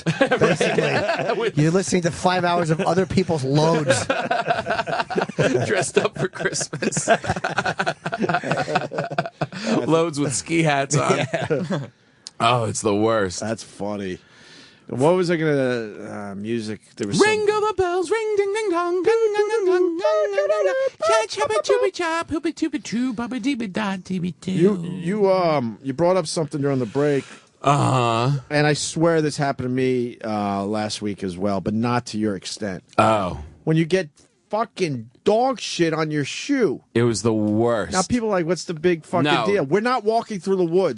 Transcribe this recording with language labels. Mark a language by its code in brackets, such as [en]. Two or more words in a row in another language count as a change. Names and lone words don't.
[en] Basically, you're listening to 5 hours of other people's loads. Dressed up for Christmas. Loads with ski hats on. Yeah. Oh, it's the worst. That's funny. What was I gonna music? There was Ring the bells, ring ding ding dong, ding ding ding dong, chop chop chop, hoopy toopy choo, baba dee da dee doo. You brought up something during the break. And I swear this happened to me last week as well, but not to your extent. Oh. When you get fucking dog shit on your shoe. It was the worst. Now people are like, what's the big fucking No. deal? We're not walking through the woods.